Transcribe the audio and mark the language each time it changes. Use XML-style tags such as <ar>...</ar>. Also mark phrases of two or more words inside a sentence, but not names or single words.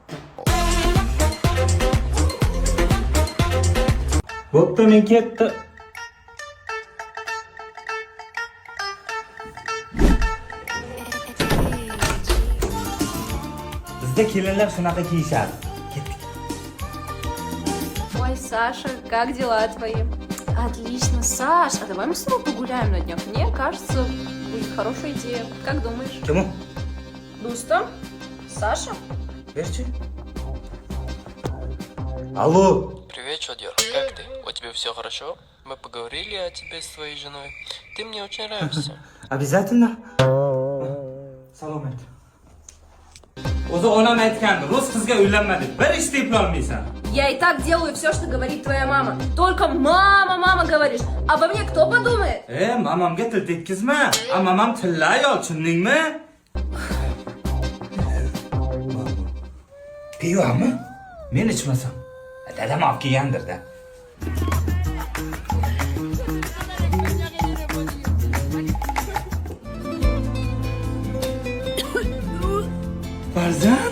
<uz>Bo'pti, men ketdi. Bizda kelinlar shunaqa kiyishadi. Ketdik.</uz> <ru>Ой, Саша, как дела твои? Отлично, Саш, а давай мы с тобой погуляем на днях? Мне кажется, будет хорошая идея. Как думаешь?</ru> <uz>Kim u? Дустам? Саша? Berchi. Алло.</uz> <ru>Привет, Чодер, как ты? У тебя все хорошо? Мы поговорили о тебе с твоей женой. Ты мне очень нравишься. Обязательно.</ru> <uz>Salomat. O'zi onam aytgandi, rus qizga uylanma deb. Bir ish deb olmaysan.</uz> <ru>Я и так делаю все, что говорит твоя мама. Только мама, мама говоришь. Обо мне кто подумает?</ru> <uz>Mamamga til tekkizma. Mamam tilla ayol, tushundingmi? Pivami? Men ichmasam. Dadam olib kelgandir-da. Farzand?</uz>